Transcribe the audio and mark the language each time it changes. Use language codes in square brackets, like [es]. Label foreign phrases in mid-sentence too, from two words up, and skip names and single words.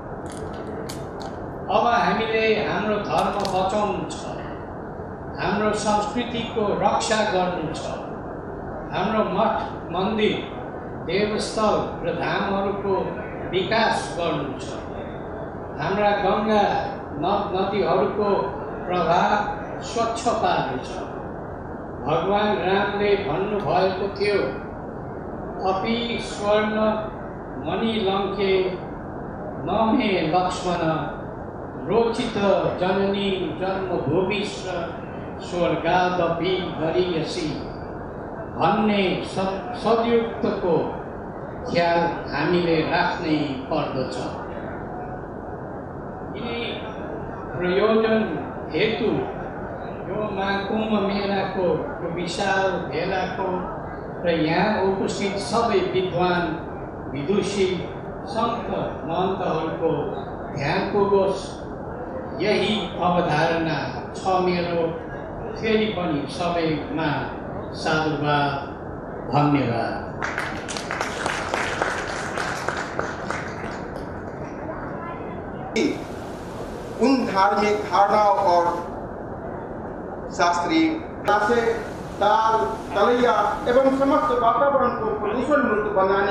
[ne] अब हामीले हाम्रो धर्म बचाउनु छ, हाम्रो संस्कृतिको रक्षा गर्नु छ, हाम्रो मठ मन्दिर, देवस्थल र धामहरूको विकास गर्नु छ, हाम्रा गङ्गा नद नदीहरूको प्रवाह स्वच्छ पार्नु छ। भगवान रामले भन्नुभएको थियो, [sa] अपि स्वर्ण मणि लङ्के नमे लक्ष्मण रोचित जननी जन्मभूमिश्च स्वर्गादपि गरीयसी [ne] भन्ने सदयुक्तको ख्याल हामीले राख्नै पर्दछ। यी प्रयोजन हेतु यो महाकुम्भ मेलाको विशाल भेलाको र यहाँ उपस्थित सबै विद्वान विदुषी सन्त महन्तहरूको ध्यान पुगोस्, यही अवधारणा छ मेरो। फेरि पनि सबैमा साधुवाद, धन्यवाद। [hi] उन धार्मिक धारणाओं और शास्त्रीय से ताल, तलैया एवं समस्त वातावरण को प्रदूषण मुक्त बनाने